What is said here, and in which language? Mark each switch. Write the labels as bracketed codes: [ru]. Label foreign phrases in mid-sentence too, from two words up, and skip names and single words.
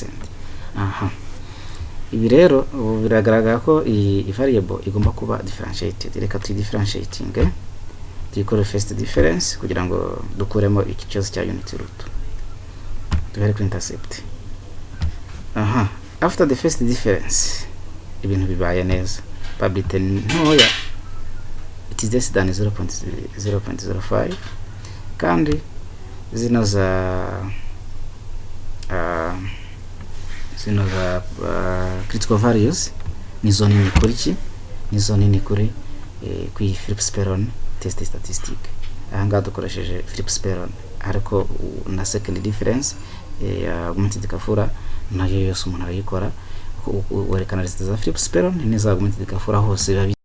[rw] Aha, ibi rero biragaragara ko iyi variable igomba kuba differentiated. Reka differentiating, tuyikore [en] first difference [rw] kugira ngo dukuremo iki cyose cya [en] unity root. [rw] Duhere kuri intercept. Aha, [en] after the first difference [rw] ibintu bibaye neza, probability ntoya, [en] it is less than 0.05, [rw] kandi zino za [en] critical values [rw] nizo nini kuri ki, nizo nini kuri [en] Philip Speron test statistic. [rw] Ahangaha dukoresheje Philip Speron, ariko na [en] second difference augmented Kafura [rw] nayo yose umuntu arayikora. werekana result za Phillips Perron n'iza [en] augmented Gafura [rw] hose biba